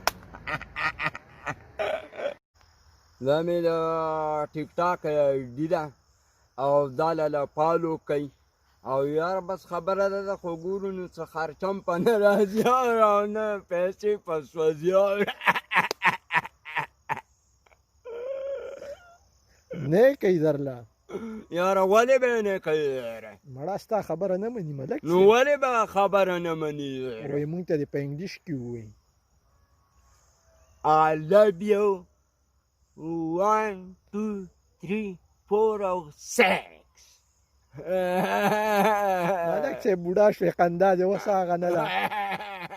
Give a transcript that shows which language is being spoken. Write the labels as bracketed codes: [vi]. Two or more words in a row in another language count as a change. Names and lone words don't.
[ps] دا مې د ټیک ټاک آیډي ده او دا لاله فالو کوي او یار بس خبره ده خو ګورو نو څه خرچم په نه راځي او نه پیسې په سوځي نه کوي درله یاره ولې به یې نه کوي یاره مړه ستا خبره نه مني ملک نو ولې به خبره نه مني وایي مونږ ته دې په انګلیش کې ووایي [en] I love you 1 2 3 4 او 6 [ps] ملک صاحب بوډا شوې خندا دې اوس هغه نه ده